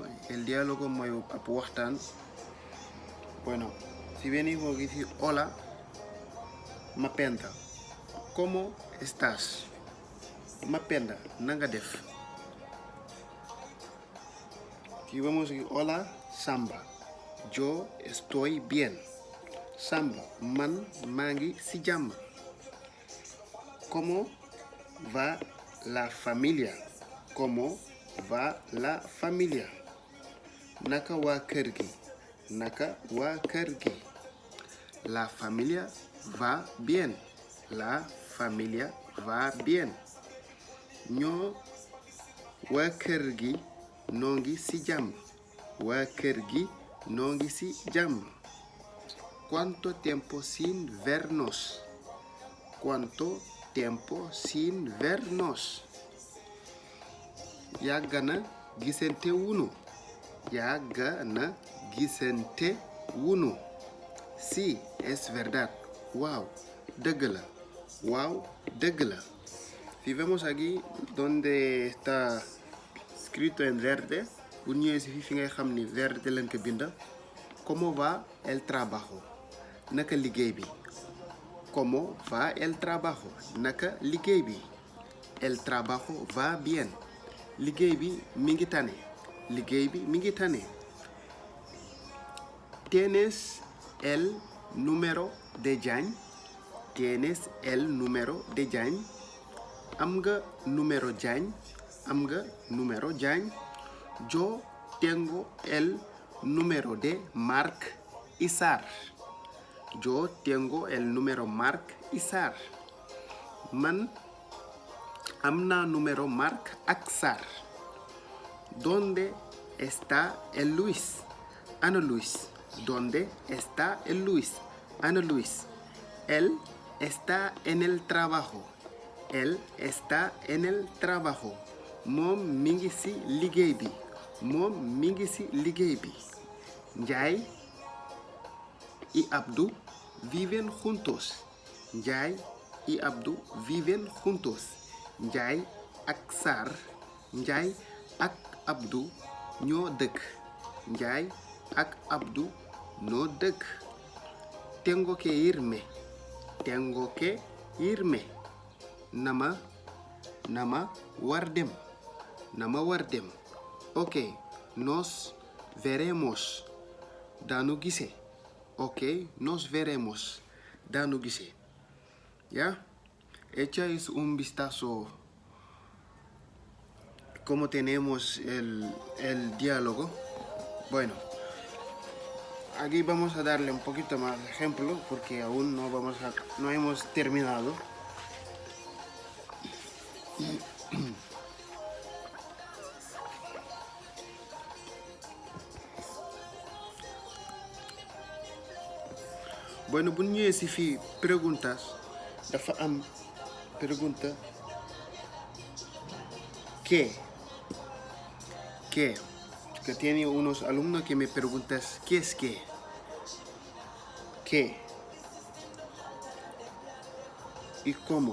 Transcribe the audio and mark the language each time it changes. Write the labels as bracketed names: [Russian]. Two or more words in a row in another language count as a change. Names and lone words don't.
[Spanish] El diálogo muy apuestan. Bueno, si venimos a decir hola, Mapenda, ¿cómo estás? [Wolof] Mapenda, Nangadef. [Spanish] Si vamos a decir hola, Samba, yo estoy bien. [Wolof] Samba, man, mangi, [Spanish] si llama. ¿Cómo va la familia? ¿Cómo va la familia? [Wolof] Naka wa kër gi? Naka wa kër gi? [Spanish] La familia va bien. La familia va bien. [Wolof] Ñoo waa kër gi noo ngi ci jàmm. Waa kër gi noo ngi ci jàmm. [Spanish] ¿Cuánto tiempo sin vernos? ¿Cuánto tiempo sin vernos? [Wolof] Yàgg na gisante wunu. Yàgg na gisante wunu. [Spanish] Sí, es verdad. [Wolof] Wow, dëgg la. Wow, dëgg la. [Spanish] Si vemos aquí donde está escrito en verde, [Wolof] bu ñëwee si fi ngay xam ni verde lañ ko binda. [Spanish] ¿Cómo va el trabajo? [Wolof] Naka liggéey bi. [Spanish] ¿Cómo va el trabajo? [Wolof] Naka liggéey bi. [Spanish] El trabajo va bien. [Wolof] Liggéey bi mi ngi tane. Liggéey bi mi ngi tane. [Spanish] ¿Tienes el número de Diagne? ¿Tienes el número de Diagne? [Wolof] Am nga número Diagne? Am nga número Diagne? [Spanish] Yo tengo el número de Marc Issar. Yo tengo el número Marc Issar. [Wolof] Man am naa número Marc ak Sarr. [Spanish] ¿Dónde está el Luis? Ana Luis. ¿Dónde está el Luis? Ana Luis. Él está en el trabajo. Él está en el trabajo. [Wolof] Moom mi ngi ci liggéey bi. Moom mi ngi ci liggéey bi. [Spanish] Ndiaye y Abdou viven juntos. Ndiaye y Abdou viven juntos. [Wolof] Ndiaye ak Sarr. Ndiaye ak Abdou ñoo dëkk. Ndiaye ak Abdou ñoo dëkk. [Spanish] Tengo que irme. Tengo que irme. [Wolof] Nama war dem. Nama war dem. [Spanish] Ok, nos veremos. [Wolof] Daanu gise. [Spanish] Ok, nos veremos. [Wolof] Daanu gise. [Spanish] ¿Ya? Echáis un vistazo cómo tenemos el diálogo. Bueno, aquí vamos a darle un poquito más de ejemplo porque aún no hemos terminado. Bueno, [Wolof] bu ñëwee ci fii preguntas dafa am [Spanish] pregunta ¿qué? Que tiene unos alumnos que me preguntan ¿qué es qué? ¿Qué? ¿Y cómo?